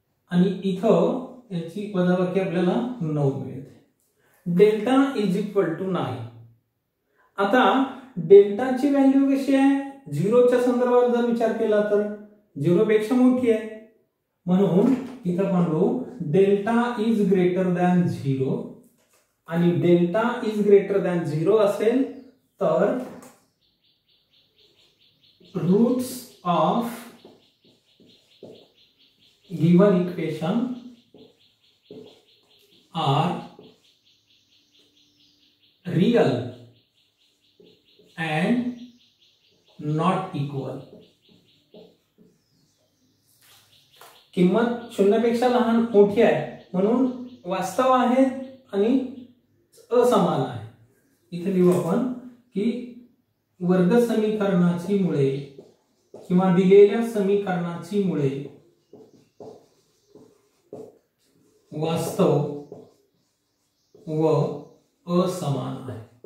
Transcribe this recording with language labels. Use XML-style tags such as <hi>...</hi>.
<mr>आणि इथं याची वजाबाकी आपल्याला 9 मिळते.</mr> <en>Delta is equal to 9.</en> <mr>आता डेल्टाची व्हॅल्यू कशी आहे? 0 च्या संदर्भात जर विचार केला तर 0 पेक्षा मोठी आहे, म्हणून इथं म्हणू</mr> <en>Delta is greater than 0. आणि delta is greater than 0</en> <mr>असेल तर</mr> <en>roots of given equation are real and not equal.</en> <mr>किंमत 0 पेक्षा लहान मोठी आहे म्हणून वास्तव आहे आणि असमान आहे. इथे लिहू आपण की वर्ग समीकरणाची मुळे किंवा दिलेल्या समीकरणाची मुळे वास्तव व असमान आहे.</mr>